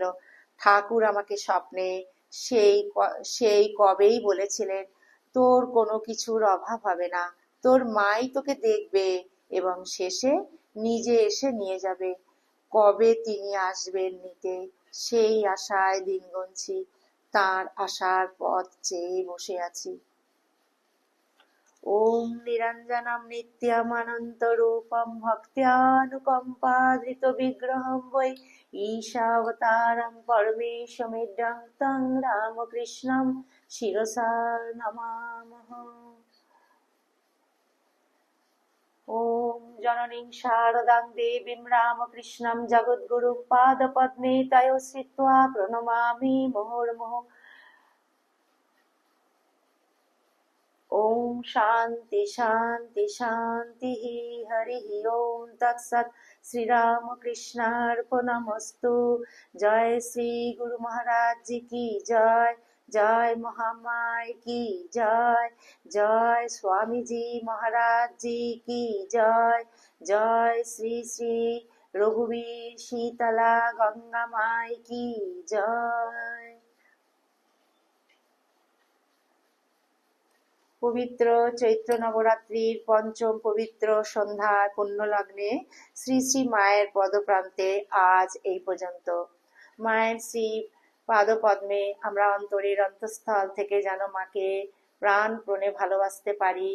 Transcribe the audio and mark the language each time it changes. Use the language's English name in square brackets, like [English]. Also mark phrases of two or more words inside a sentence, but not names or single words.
[Bangla] ঠাকুর আমাকে স্বপ্নে সেই কবেই বলেছিলেন, তোর কোনো কিছুর অভাব হবে না, তোর মাই তোকে দেখবে এবং শেষে নিজে এসে নিয়ে যাবে। কবে তিনি আসবেন নিতে, সেই আশায় দিন গুনছি, তাঁর আসার পথ চেয়ে বসে আছি। [Sanskrit] ॐ निरञ्जनं नित्यमनन्तरूपं भक्त्यानुकम्पाधृतविग्रहं वै ईशावतारं परमेशमिड्डं तं रामकृष्णं शिरसा नमामः। ॐ जननीं शारदां देवीं रामकृष्णं जगद्गुरुं पादपद्मे तयोः श्रित्वा प्रणमामि मुहुर्मुहुः। ओम शांति शांति शांति। हरि ओम तत्सत। श्री राम कृष्णार्पणमस्तु। [Hindi] जय श्री गुरु महाराज जी की जय। जय महामाय की जय। जय स्वामी जी महाराज जी की जय। जय श्री श्री रघुवीर शीतला गंगा माई की जय। [Bangla] পবিত্র চৈত্র নবরাত্রির পঞ্চম পবিত্র সন্ধ্যায় পুণ্যলগ্নে শ্রী শ্রী মায়ের পদপ্রান্তে আজ এই পর্যন্ত। মায়ের শ্রী পাদপদ্মে আমরা অন্তরের অন্তঃস্থল থেকে যেন মাকে প্রাণপণে ভালোবাসতে পারি।